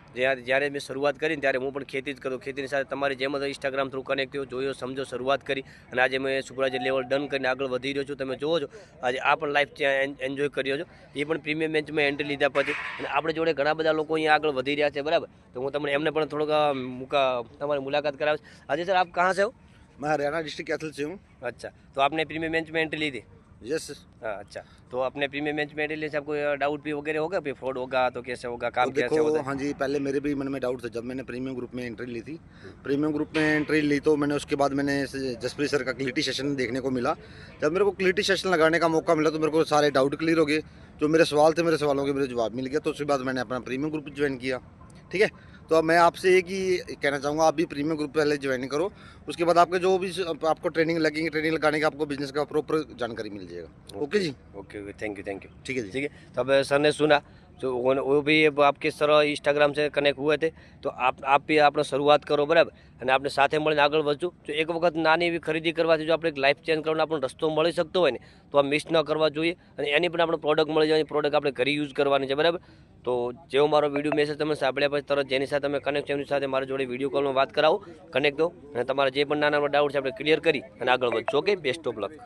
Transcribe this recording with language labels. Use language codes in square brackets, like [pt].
[gu] જ્યારે મેં શરૂઆત કરીને ત્યારે હું પણ ખેતી જ કરું ખેતીની સાથે તમારી જેમ જ ઇન્સ્ટાગ્રામ થ્રુ કનેક્ટ થયો જોયો સમજો શરૂઆત કરી અને આજે મેં સુપરવાઇઝર લેવલ ડન કરીને આગળ વધી રહ્યો છું તમે જોવો છો આજે આ પણ લાઈફ ત્યાં એન્જોય કર્યો છો એ પણ પ્રીમિયમ મેચમાં એન્ટ્રી લીધા પછી અને આપણે જોડે ઘણા બધા લોકો અહીંયા આગળ વધી રહ્યા છે બરાબર તો હું તમને એમને પણ થોડોક તમારી મુલાકાત કરાવીશ આજે [hi] सर आप कहाँ से हो मैं हरियाणा डिस्ट्रिक्ट कैथल से हूँ। अच्छा तो आपने प्रीमियम बेंच में एंट्री ली थी यस। हाँ अच्छा तो अपने प्रीमियम बेंच में एंट्री लेने आपको डाउट भी वगैरह होगा फिर फ्रॉड होगा तो कैसे होगा काम तो कैसे देखो होता है हाँ जी, पहले मेरे भी मन में डाउट था जब मैंने प्रीमियम ग्रुप में एंट्री ली थी। प्रीमियम ग्रुप में एंट्री ली तो मैंने उसके बाद मैंने जसप्रीत सर का क्लियरिटी सेशन देखने को मिला। जब मेरे को क्लियरिटी सेशन लगाने का मौका मिला तो मेरे को सारे डाउट क्लियर हो गए, जो मेरे सवाल थे मेरे सवालों के मेरे जवाब मिल गया। तो उसके बाद मैंने अपना प्रीमियम ग्रुप ज्वाइन किया। ठीक है, तो अब मैं आपसे एक ही कहना चाहूँगा आप भी प्रीमियम ग्रुप पहले ज्वाइन करो, उसके बाद आपके जो भी आपको ट्रेनिंग लगेंगे ट्रेनिंग लगाने का आपको बिजनेस का प्रॉपर जानकारी मिल जाएगा। Okay ji, okay thank you ठीक है जी। ठीक है तो अब सर ने सुना तो वो भी अब आपके सर इंस्टाग्राम से कनेक्ट हुए थे तो आप भी [gu] આપણે શરૂઆત કરો બરાબર અને આપણે સાથે મળીને આગળ વધશું તો એક વખત નાની એવી ખરીદી કરવાથી જો આપણે એક લાઈફ ચેન્જ કરવાનો આપણો રસ્તો મળી શકતો હોય ને તો આ મિસ ન કરવા જોઈએ અને એની પણ આપણે પ્રોડક્ટ મળી જાય પ્રોડક્ટ આપણે ઘરે યુઝ કરવાની છે બરાબર તો જેવો મારો વિડીયો મેસેજ તમે સાંભળ્યા પછી તરત જેની સાથે તમે કનેક્ટ છે એની સાથે મારા જોડે વિડીયો કોલમાં વાત કરાવો કનેક્ટ દો અને તમારા જે પણ નાના ડાઉટ છે આપણે ક્લિયર કરી અને આગળ વધશું ઓકે બેસ્ટ ઓફ લક।